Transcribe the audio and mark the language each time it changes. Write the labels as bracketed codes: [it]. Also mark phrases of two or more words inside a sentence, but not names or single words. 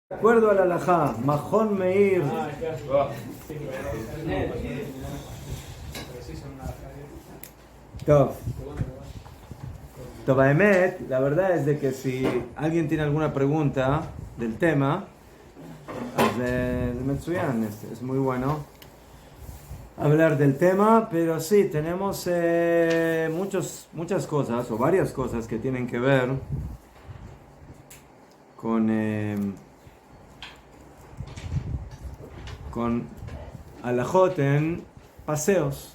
[es] De acuerdo a la halajá, Mahon Meir. Tov. [he] טוב באמת, [es] la verdad es de que si alguien tiene alguna pregunta del tema, de Metsuyan, es muy bueno hablar del tema, pero sí, tenemos muchas cosas, o varias cosas que tienen que ver con halajot en paseos.